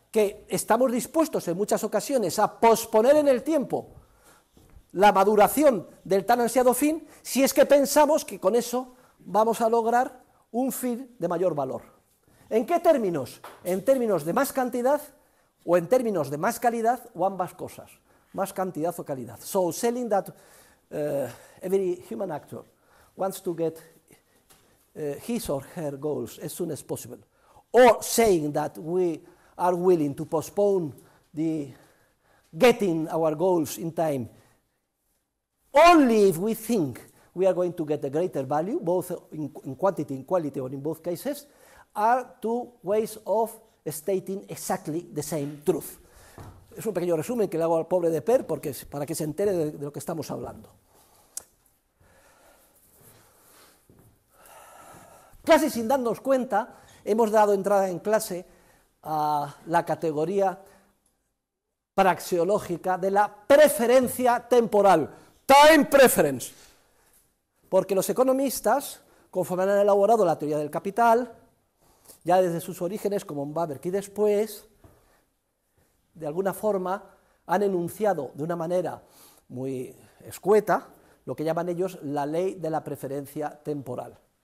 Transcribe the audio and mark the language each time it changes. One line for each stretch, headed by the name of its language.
Spanish: que estamos dispuestos en muchas ocasiones a posponer en el tiempo la maduración del tan ansiado fin, si es que pensamos que con eso vamos a lograr un fin de mayor valor. ¿En qué términos? ¿En términos de más cantidad o en términos de más calidad o ambas cosas? Más cantidad o calidad.
English: So, selling that every human actor wants to get his or her goals as soon as possible, or saying that we are willing to postpone the getting our goals in time only if we think we are going to get a greater value, both in quantity and quality, or in both cases, are two ways of stating exactly the same truth.
Spanish: Es un pequeño resumen que le hago al pobre de Per para que se entere de lo que estamos hablando. Casi sin darnos cuenta, hemos dado entrada en clase a la categoría praxeológica de la preferencia temporal, time preference, porque los economistas, conforme han elaborado la teoría del capital, ya desde sus orígenes, como en Babbage y después, de alguna forma han enunciado de una manera muy escueta lo que llaman ellos la ley de la preferencia temporal.